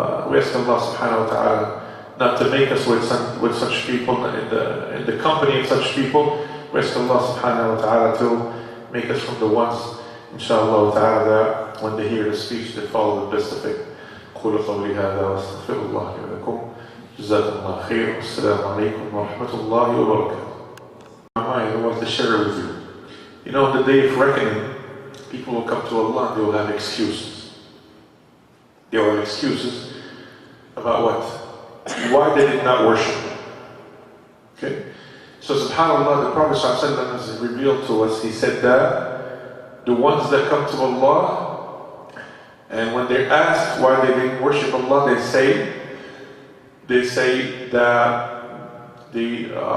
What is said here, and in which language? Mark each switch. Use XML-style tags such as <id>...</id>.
<en>We ask Allah subhanahu wa ta'ala not to make us with such people, in the company of such people. We ask Allah subhanahu wa ta'ala to make us from the ones, inshallah ta'ala, that when they hear the speech, they follow the best of it.</en> <ar>قولوا قولي هذا واستغفر الله لي ولكم. جزاكم الله خير. والسلام عليكم ورحمة الله وبركاته.</ar> <en>I want to share with you. You know, on the day of reckoning, people will come to Allah and they will have excuses. They will have excuses about what? Why they did not worship. Okay? So subhanAllah, the Prophet ﷺ has revealed to us, he said that the ones that come to Allah, and when they're asked why they didn't worship Allah, they say that they</en>